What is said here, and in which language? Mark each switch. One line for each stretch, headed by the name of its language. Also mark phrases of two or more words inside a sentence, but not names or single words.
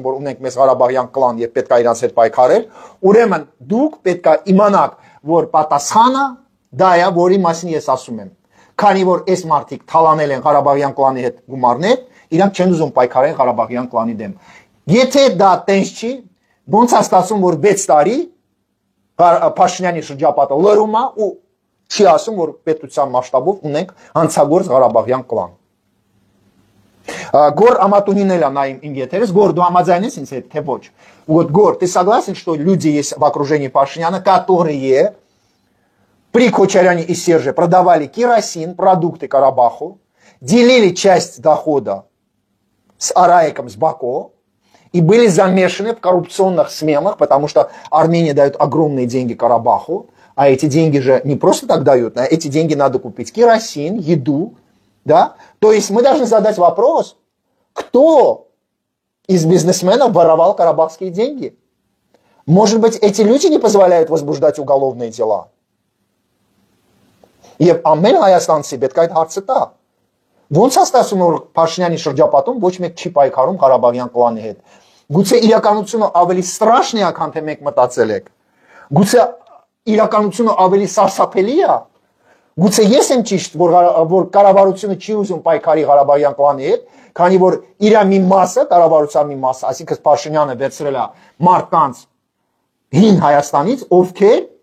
Armenian: որ ունենք մեզ Ղարաբաղյան կլան եւ պետք է իրանց հետ պայքարել, ուրեմն դուք պետք է իմանաք, որ պատասխանը դա է, որի մասին ես ասում եմ։ Քանի որ այս մարդիկ թալանել են Ղարաբաղյան կլանի հետ գումարներ, իրանք չեն ուզում պայքարել Ղարաբաղյան կլանի դեմ։ Եթե դա տենց չի, ոնց է ստացվում, որ 6 տարի Փաշինյանի շրջապատը լռում է ու չի ասում, որ պետության մասշտաբով ունենք հանցագործ Ղարաբաղյան կլան։
Russian: Гор Аматунин էլ на им եթերս, Гор,
Armenian: դու համաձայնես ինձ հետ, թե ոչ։
Russian: Вот, Гор, ты согласен, что люди есть в окружении Пашиняна, которые при Кочаряне и Серже продавали керосин, продукты Карабаху, делили часть дохода с Араиком, с Бако, и были замешаны в коррупционных схемах, потому что Армения дает огромные деньги Карабаху, а эти деньги же не просто так дают, а эти деньги надо купить керосин, еду, да? То есть мы должны задать вопрос, кто из бизнесменов воровал карабахские деньги? Может быть, эти люди не позволяют возбуждать уголовные дела?
Armenian: Եվ ամեն հայաստանցի պետք է այդ հարցը տա։ Ոնց է ստացվում, որ Փաշինյանի շրջապատում ոչ մեկ չի պայքարում Ղարաբաղյան կլանի հետ։ Գուցե իրականությունը ավելի ստրաշնի է, քան թե մենք մտածել ենք։ Գուցե իրականությունը ավելի սարսափելի է։ Գուցե ես եմ ճիշտ, որ կառավարությունը չի ուզում պայքարի Ղարաբաղյան կլանի հետ, քանի որ իր մի մասը, կառավարության մի մասը, այսինքն Փաշինյանը վերցրել է մարդկանց հին Հայաստանից, ովքեր